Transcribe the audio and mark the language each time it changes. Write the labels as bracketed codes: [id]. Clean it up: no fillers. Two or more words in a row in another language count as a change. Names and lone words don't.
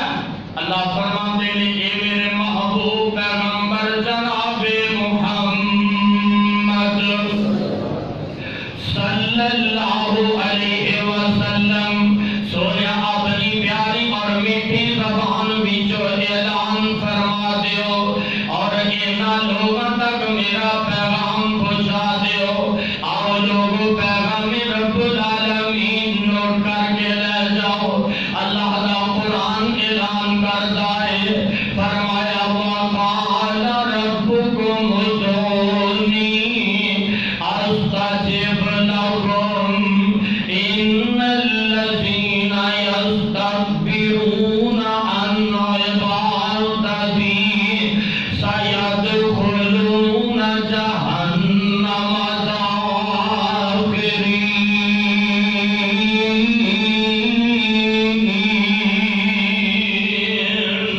[pa] اللہ فرماتے ہیں اے میرے محبوب پیغمبر جناب محمد صلی اللہ علیہ وسلم سویا اپنی پیاری اور میٹھی زبان وچوں اعلان فرما دیو اور انہاں لوگاں تک میرا پیغام پہنچا دیو. آؤ لوگو پیغام رب العالمین نوٹ کر کے لے جاؤ. اللہ دا قرآن اعلان کرتا ہے فرمایا [ar] وقال ربکم ادعونی استجب لکم ان الذین یستکبرون عن عبادتی سیدخلون جہنم داخرین.